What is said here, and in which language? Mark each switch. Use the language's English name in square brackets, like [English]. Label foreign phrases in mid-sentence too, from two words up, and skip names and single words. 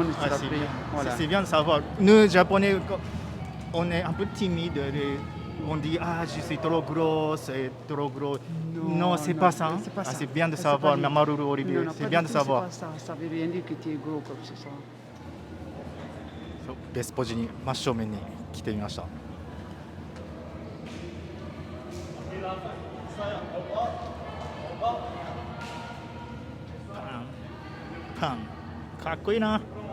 [French] Ah, sera c'est prêt. bien. Voilà. C'est bien de savoir. Nous, Japonais, on est un peu timide. On dit, ah, je suis trop grosse et trop gros. Non, c'est pas ça. Hein. C'est pas Ah, ça. c'est bien de C'est savoir, pas dit. Mamoru Olivier. Non, non, C'est pas bien du de tout, savoir. c'est pas ça. Ça veut rien dire que tu es gros comme c'est ça. [Japanese] ベスポジに真正面に来てみました。パンかっこいいな。